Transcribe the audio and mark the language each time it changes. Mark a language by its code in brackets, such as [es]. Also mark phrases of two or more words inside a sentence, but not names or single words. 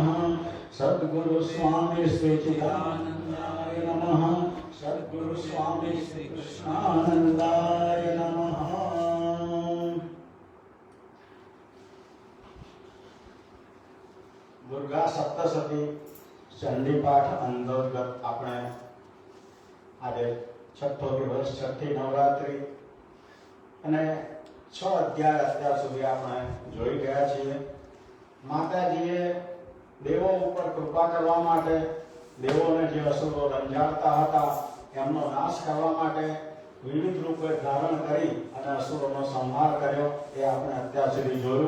[sa] सद्गुरु स्वामी श्री चिदानंदाय नमः। सद्गुरु स्वामी श्री कृष्णानंदाय नमः। [gu] દુર્ગા સપ્તશતી ચંડી પાઠ અંતર્ગત આપણે આજે છઠ્ઠો દિવસ છઠ્ઠી નવરાત્રી અને 6 અધ્યાય અત્યાર સુધી આપણે જોઈ ગયા છીએ। માતાજીએ દેવો ઉપર કૃપા કરવા માટે દેવોને જે અસુરો રંજાડતા હતા એમનો નાશ કરવા માટે વિવિધ રૂપે ધારણ કરી અને અસુરોનો સંહાર કર્યો એ આપણે અત્યાર સુધી જોયું।